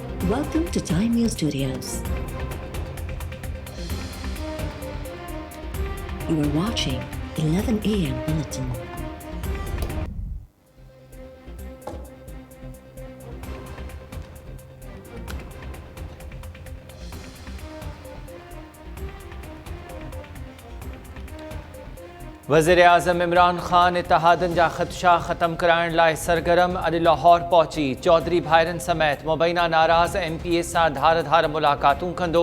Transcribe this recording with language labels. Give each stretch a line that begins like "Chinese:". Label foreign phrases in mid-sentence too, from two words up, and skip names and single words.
English: Welcome to Time News Studios. You are watching 11 a.m. Bulletin.
Sindhi: वज़ीर-ए-आज़म इमरान ख़ान इत्तेहादनि जा ख़दशा ख़त्म कराइण लाइ सरगर्म अॼु लाहौर पहुची चौधरी भाइरनि समेत मुबैना नाराज़ MPA सां धार धार मुलाक़ातूं कंदो।